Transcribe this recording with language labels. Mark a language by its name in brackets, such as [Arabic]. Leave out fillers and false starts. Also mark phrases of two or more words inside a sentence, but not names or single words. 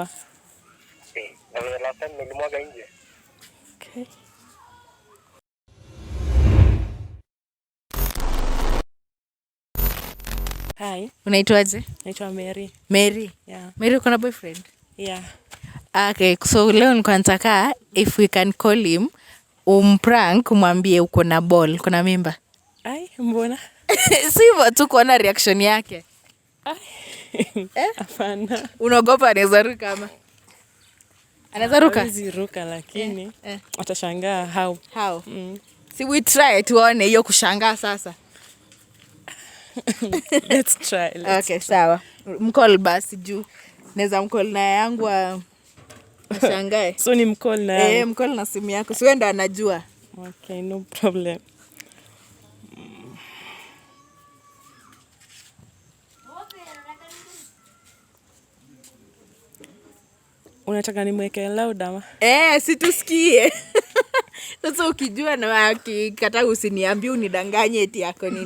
[Swahili] Na vile [English] last time [Swahili] nilimwaga nje. [English] Okay. Hi. [Swahili] Unaitwaje? Naitwa Mary. Mary? Yeah. Mary, uko na boyfriend? Yeah. Okay, so leo nilikuwa nataka [English] if we can call him [Swahili] umprank umwambie uko na ball, uko na mimba. Ai, mbona? Si hivyo tu kuona reaction yake. Hapana. Unaogopa anaweza ruka ama? Anaweza ruka? Hawezi ruka lakini atashangaa how. Si we try tuone hiyo kushangaa sasa. [English] Let's try. [Swahili] Okay, sawa. Mcall basi juu. Naweza mcall na yangu ashangae. So ni mcall na yangu? Mcall na simu yako. Si wewe ndo anajua. [English] Okay, no problem. [Swahili] Unataka nimweke loud ama? Si tusikie. Sasa ukijua na akikataa usiniambie unidanganye eti yako nini.